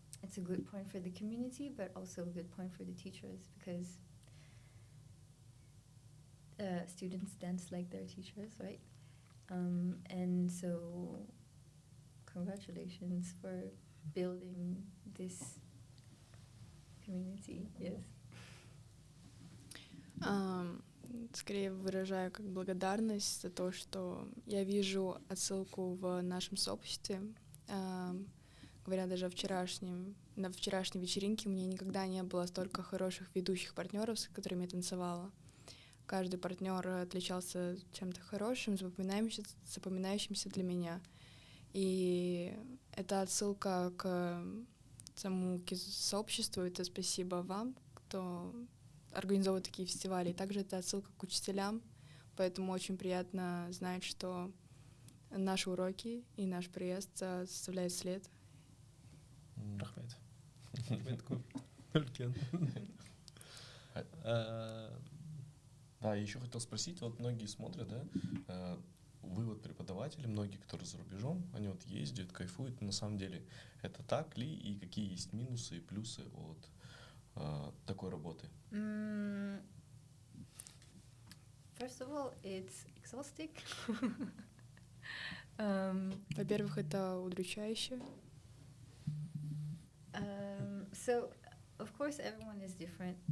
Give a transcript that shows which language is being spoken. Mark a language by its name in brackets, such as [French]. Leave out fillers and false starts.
[English] it's a good point for the community, but also a good point for the teachers, because students dance like their teachers, right? And so congratulations for building this community. Yes. [Russian] Скорее выражаю как благодарность за то, что я вижу отсылку в нашем сообществе. Говоря даже на вчерашней вечеринке, у меня никогда не было столько хороших ведущих партнеров, с которыми я танцевала. Каждый партнер отличался чем-то хорошим, запоминающимся для меня. И это отсылка к самому сообществу, это спасибо вам, кто организовывает такие фестивали. И также это отсылка к учителям, поэтому очень приятно знать, что наши уроки и наш приезд составляет след. [Kazakh] Рахмет. Рахмет көп. Үлкен. [Russian] Да, еще хотел спросить, вот многие смотрят, да, вы вот преподаватели, многие, которые за рубежом, они вот ездят, кайфуют, на самом деле это так ли, и какие есть минусы и плюсы от такой работы? [English] First of all, it's exhausting. [Russian] Во-первых, это удручающе. [English] So, of course, everyone is different.